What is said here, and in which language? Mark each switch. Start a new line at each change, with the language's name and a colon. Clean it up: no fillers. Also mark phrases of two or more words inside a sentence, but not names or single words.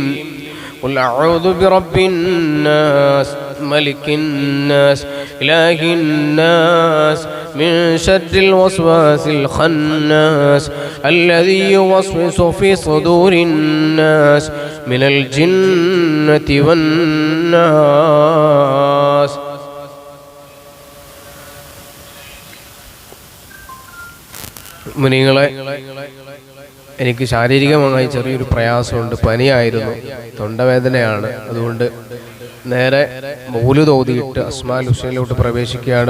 Arabic: قل أعوذ برب الناس ملك الناس إله الناس من شر الوسواس الخناس الذي يوسوس في صدور الناس من الجنة والناس.
Malayalam: മുനിങ്ങളെ, എനിക്ക് ശാരീരികമായി ചെറിയൊരു പ്രയാസമുണ്ട്. പനിയായിരുന്നു, തൊണ്ടവേദനയാണ്. അതുകൊണ്ട് നേരെ മൗലിദ് ഓതിയിട്ട് അസ്മാൽ ഹുസൈനിലോട്ട് പ്രവേശിക്കുകയാണ്.